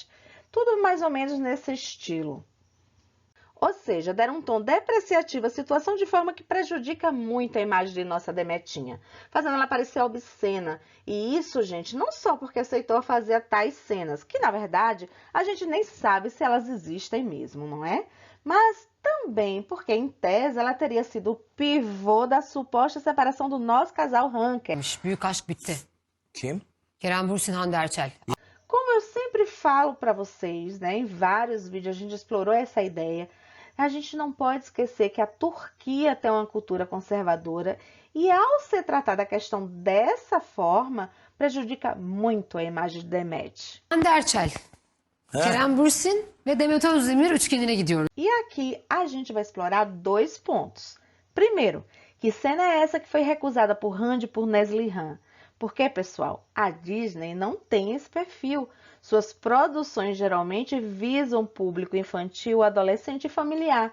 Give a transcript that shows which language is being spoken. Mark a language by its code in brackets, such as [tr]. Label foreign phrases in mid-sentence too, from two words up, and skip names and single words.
[pt] Tudo mais ou menos nesse estilo. Ou seja, deram um tom depreciativo à situação de forma que prejudica muito a imagem de nossa Demetinha, fazendo ela parecer obscena. E isso, gente, não só porque aceitou fazer tais cenas, que na verdade a gente nem sabe se elas existem mesmo, não é? Mas também porque, em tese, ela teria sido o pivô da suposta separação do nosso casal ranker. [tr] Büyük aşk bitti. Kim? Kerem Bürsin, Hande Erçel. [pt] Como eu sempre falo para vocês, né, em vários vídeos a gente explorou essa ideia, a gente não pode esquecer que a Turquia tem uma cultura conservadora e, ao se tratar da questão dessa forma, prejudica muito a imagem de Demet. [tr] Hande Erçel, Kerem Bürsin ve Demet Özdemir üçgenine gidiyoruz. [pt] E aqui a gente vai explorar 2 pontos. Primeiro, que cena é essa que foi recusada por Hande e por Neslihan? Porque, pessoal, a Disney não tem esse perfil. Suas produções geralmente visam público infantil, adolescente e familiar.